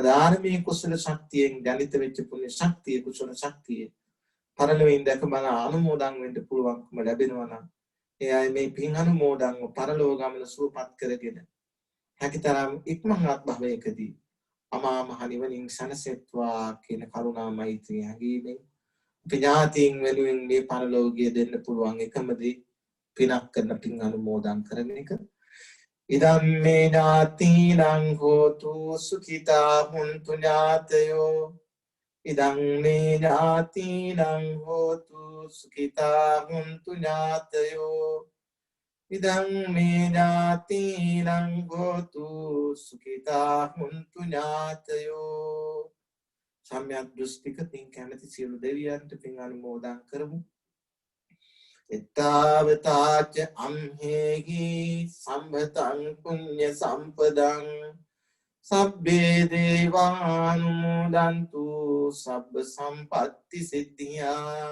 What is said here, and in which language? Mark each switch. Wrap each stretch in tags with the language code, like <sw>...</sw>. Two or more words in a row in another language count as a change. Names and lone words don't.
<si>දානමේ කුසල ශක්තියෙන් ජනිත වෙච්ච පුණ්‍ය ශක්තිය කුසල ශක්තිය පරලොවින් දැක බල අනුමෝදන් වෙන්න පුළුවන්කම ලැබෙනවා නම් එයයි මේ පින් අනුමෝදන්ව පරලෝක ගමන සුවපත් කරගෙන හැකිතරම් ඉක්මනට භවයකදී අමා මහ නිවනින් සැනසෙත්වා කියන කරුණා මෛත්‍රිය හැඟීමෙන් ඥාතීන් වෙනුවෙන් මේ පරලෝකීය දෙන්න පුළුවන් එකම දේ පිනක් කරන පින් අනුමෝදන් කරන එක.</si> <pi>ඉදම් මේ ඥාතීනං හෝතු සුඛිතා හුන්තු ඥාතයෝ ඉදං මේ ඥාතීනං හෝතු සුඛිතා හුන්තු ඥාතයෝ ඉදං මේ ඥාතීනං හෝතු සුඛිතා හුන්තු ඥාතයෝ.</pi> <si>සම්‍යක් දෘෂ්ටික පින් කැමැති සියලු දෙවියන්ට පින් අනුමෝදන් කරමු.</si> <pi>එත්තාවතාච අම්හෙහි සම්භතං පුඤ්ඤ සම්පදං සබ්බේ දේවානුමෝදන්තු සබ්බ සම්පත්ති සිද්ධියා.</pi>